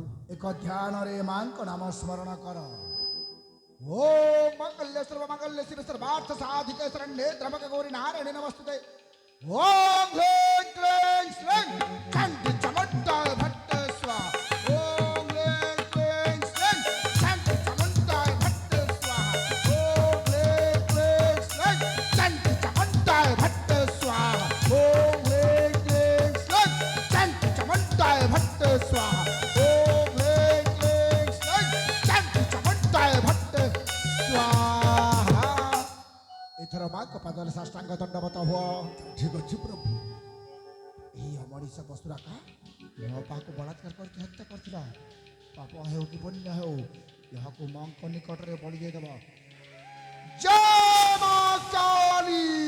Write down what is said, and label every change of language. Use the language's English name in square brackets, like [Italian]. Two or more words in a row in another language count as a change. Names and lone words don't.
[Odia] ଏକ ଧ୍ୟାନରେ ମାଙ୍କ ନାମ ସ୍ମରଣ କର। [Sanskrit] ଓ ମଙ୍ଗଲ୍ୟ ସର୍ବ ଶିବ ସର୍ବାର୍ଥ ସାଧିକେ ଶରଣ୍ୟେ ତ୍ରମ୍ବକେ ଗୌରୀ ନାରାୟଣେ ନମସ୍ତୁତେ। ଓಂ ह्रीं क्लीं श्रीं चण्डी चामुण्डाय भट्ट स्वाहा। ओं ह्रीं क्लीं श्रीं चण्डी चामुण्डाय भट्ट स्वाहा। ओं ह्रीं क्लीं श्रीं चण्डी चामुण्डाय भट्ट स्वाहा। ओं ह्रीं क्लीं श्रीं चण्डी चामुण्डाय भट्ट स्वाहा। ओं ह्रीं क्लीं श्रीं चण्डी चामुण्डाय भट्ट स्वाहा। [Odia] ଏଥର ମାଙ୍କ ପାଦରେ ସାଷ୍ଟାଙ୍ଗ ଦଣ୍ଡବତ ହୁଅ। ଠିକ ଅଛି ପ୍ରଭୁ। ଏହି ଅମଣିଷ ପଶୁରାକା ମୋ ପାଖକୁ ବଳାତ୍କାର କରିକି ହତ୍ୟା କରିଥିଲା। ପାପ ହେଉ କି ପୁଣ୍ୟ ହେଉ, ଏହାକୁ ମାଙ୍କ ନିକଟରେ ବଳି ଦେଇଦେବ। ଜୟ ମା କାଳୀ।